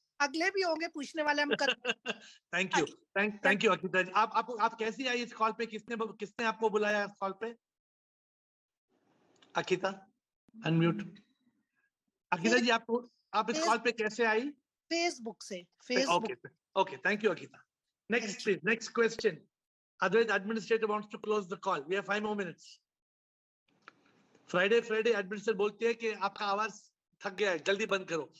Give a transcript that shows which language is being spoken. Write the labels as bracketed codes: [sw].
[hi] अगले भी होंगे पूछने वाले, हम कर। थैंक यू अकिता जी। आप कैसी आई इस कॉल पे? किसने आपको बुलाया इस कॉल पे? अकिता, अनम्यूट। अकिता जी, आप इस कॉल पे कैसे आई? फेसबुक से। [en] Okay, thank you Akita. Next please, next question. Otherwise administrator wants to close the call. We have 5 more minutes. [hi] Friday administrator बोलती है कि आपका आवाज थक गया है, जल्दी बंद करो।